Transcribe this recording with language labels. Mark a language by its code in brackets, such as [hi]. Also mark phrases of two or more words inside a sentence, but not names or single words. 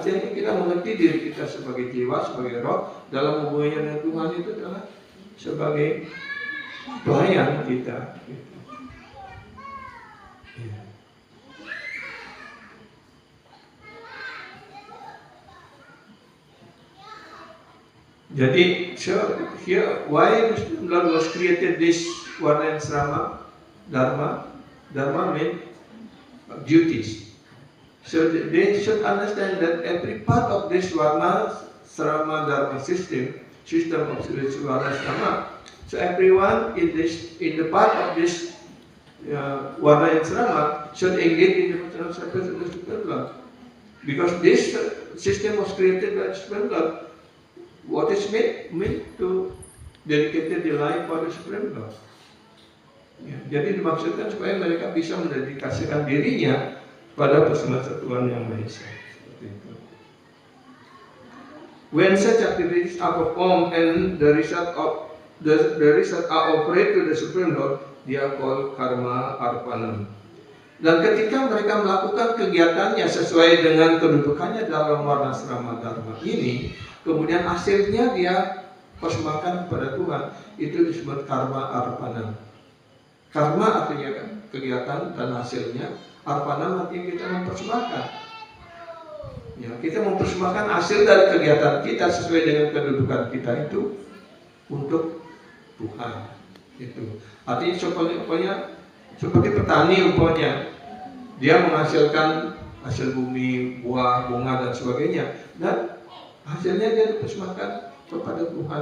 [id] Artinya kita mengerti diri kita sebagai jiwa, sebagai roh, dalam hubungannya dengan Tuhan itu adalah sebagai pelayan kita. Gitu. Jadi, [en] so here, why Lord was created this Varna and Asrama Dharma? Dharma means duties. So they should understand that every part of this Varna, Asrama, Dharma system of spiritual Varna, Asrama. So everyone in the part of this Varna and Asrama should engage in the personal service of the Supreme Lord, because this system was created by the Supreme Lord. What is meant to dedicate the life for the Supreme Lord. [id] Jadi dimaksudkan supaya mereka bisa mendedikasikan dirinya pada persatuan yang Maha Esa. Seperti itu. [en] When such activities are performed and the result are offered to the Supreme Lord, they are called [sa] karma arpanam. [id] Dan ketika mereka melakukan kegiatannya sesuai dengan kedudukannya dalam Varna Asrama Dharma ini, kemudian hasilnya dia persembahkan kepada Tuhan, itu disebut [sa] karma arpanam. [id] Karma artinya kegiatan dan hasilnya, arpanam artinya kita mempersembahkan. Ya, kita mempersembahkan hasil dari kegiatan kita sesuai dengan kedudukan kita itu untuk Tuhan. Itu artinya seperti petani umpamanya, dia menghasilkan hasil bumi, buah, bunga dan sebagainya, dan hasilnya dia dipersembahkan kepada Tuhan.